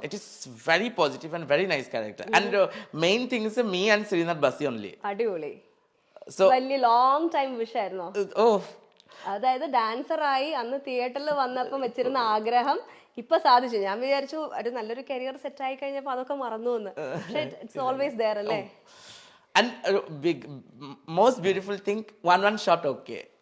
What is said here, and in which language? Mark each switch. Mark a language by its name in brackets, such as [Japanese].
[English] It is very positive and very nice character. And main thing is me and Srinath Basi only. [Malayalam] അടിപൊളി. [English] So [Malayalam] വലിയ long time wish ആയിരുന്നോ? [English] Oh. [Malayalam] അതായത് ഡാൻസറായി അന്ന് തിയേറ്ററിൽ വന്നപ്പം വെച്ചിരുന്ന ആഗ്രഹം ഇപ്പൊ സാധിച്ചു. ഞാൻ വിചാരിച്ചു ഒരു നല്ലൊരു കരിയർ സെറ്റ് ആയി കഴിഞ്ഞപ്പോ അതൊക്കെ മറന്നു എന്ന്. [English] പക്ഷെ it's always there അല്ലേ? And big most beautiful thing, one shot okay.